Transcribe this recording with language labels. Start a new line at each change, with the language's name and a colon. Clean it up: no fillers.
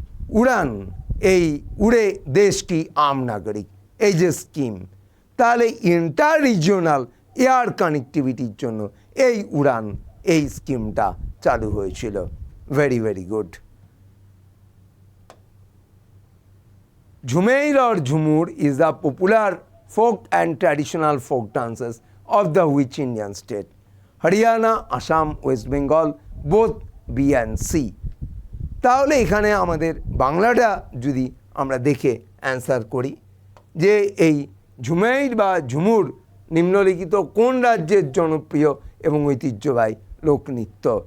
Bangla: উড়ান এই উড়ে দেশ কি আম নাগরিক এই যে স্কিম, তাহলে ইন্টার রিজিওনাল এয়ার কানেক্টিভিটির জন্য এই উড়ান এই স্কিমটা চালু হয়েছিল।
English: Very very good. Jhumar or Jhumur is the popular folk and traditional folk dances of the which Indian state? Haryana, Assam, West Bengal, both B and C.
Bangla: তাহলে এখানে আমাদের বাংলাটা যদি আমরা দেখে অ্যান্সার করি যে এই ঝুমের বা ঝুমুর নিম্নলিখিত কোন রাজ্যের জনপ্রিয় এবং ঐতিহ্যবাহী লোকনৃত্য?